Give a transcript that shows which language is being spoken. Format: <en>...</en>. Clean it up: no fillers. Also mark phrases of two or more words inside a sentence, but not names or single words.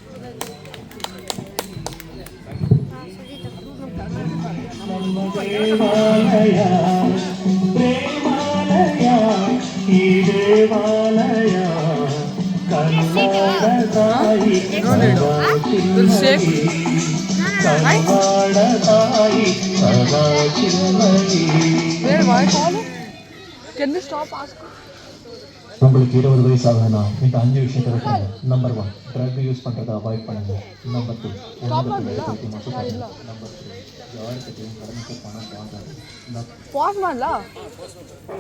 <kn>ನಮ್ಮ ದೇವಾಲಯ ಪ್ರೇಮಾಲಯ, ಈ ದೇವಾಲಯ ಕನ್ನಡ ತಾಯಿ ಕನ್ನಡ ತಾಯಿ ಸದಾ ಚಿನ್ಮಯಿ.</kn> <ta>உங்களுக்கு 20 வயசாக இந்த 5 விஷயத்தை வைக்கணும். நம்பர் 1</ta> <en>drug use</en> <ta>பண்ணுறதை அவாய்ட் பண்ணுங்க. நம்பர் 2 நம்பர் 3 யாருக்கிட்டையும் கடனுக்கு பணம் வாங்காது.</ta>